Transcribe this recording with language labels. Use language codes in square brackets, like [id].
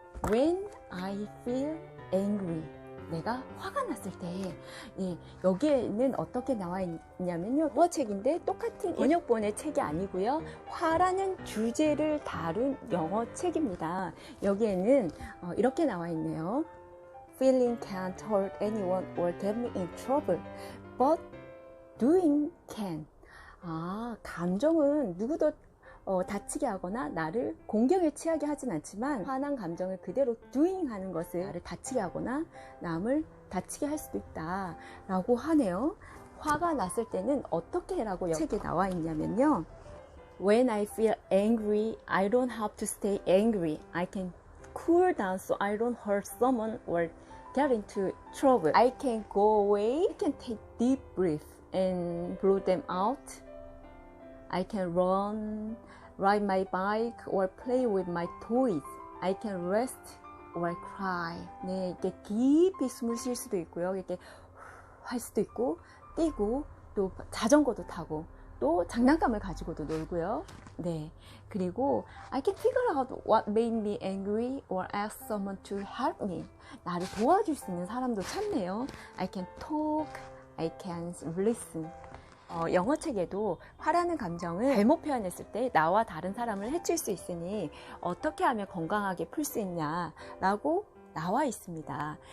[en] When I feel angry, [ko] 내가 화가 났을 때, 여기에는 어떻게 나와 있냐면요, 영어 책인데 똑같은 번역본의 책이 아니고요, 화라는 주제를 다룬 영어 책입니다. 여기에는 이렇게 나와 있네요. [en] Feeling can't hurt anyone or get me in trouble, but doing can. [ko] 감정은 누구도 다치게 하거나 나를 공경에 취하게 하진 않지만 화난 감정을 그대로 doing 하는 것을 나를 다치게 하거나 남을 다치게 할 수도 있다 라고 하네요. 화가 났을 때는 어떻게 해라고 책에 나와 있냐면요. [en] When I feel angry, I don't have to stay angry. I can cool down so I don't hurt someone or get into trouble. I can go away. I can take deep breath and blow them out. I can run, ride my bike or play with my toys. I can rest or cry. [ko] 네, 이렇게 깊이 숨을 쉴 수도 있고요. 이렇게 할 수도 있고, 뛰고, 또 자전거도 타고, 또 장난감을 가지고도 놀고요. 네. [en] 그리고 I can figure out what made me angry or ask someone to help me. [ko] 나를 도와줄 수 있는 사람도 찾네요. [en] I can talk, I can listen. [ko] 영어 책에도 화라는 감정을 잘못 표현했을 때 나와 다른 사람을 해칠 수 있으니 어떻게 하면 건강하게 풀 수 있냐라고 나와 있습니다.